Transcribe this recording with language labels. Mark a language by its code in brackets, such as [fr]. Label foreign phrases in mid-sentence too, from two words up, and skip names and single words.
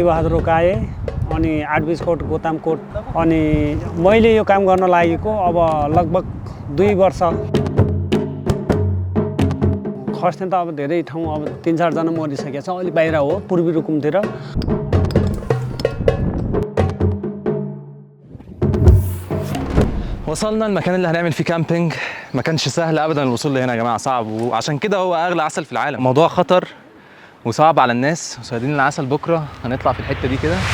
[ne] बहादुर रोकाए अनि 8 बिसकोट गोतामकोट अनि मैले यो काम गर्न लागेको अब लगभग 2 वर्ष। खस्ने त अब धेरै ठाउँ अब 3-4 जना मरिसकेको छ। अलि बाहिर हो पूर्वी रुकुमतिर। [ar] وصلنا المكان اللي هنعمل فيه كامبينج. ما كانش سهل ابدا الوصول لهنا يا جماعه، صعب، وعشان كده هو اغلى عسل في العالم. موضوع خطر وصعب على الناس. صيادين العسل بكره هنطلع في الحته دي كده.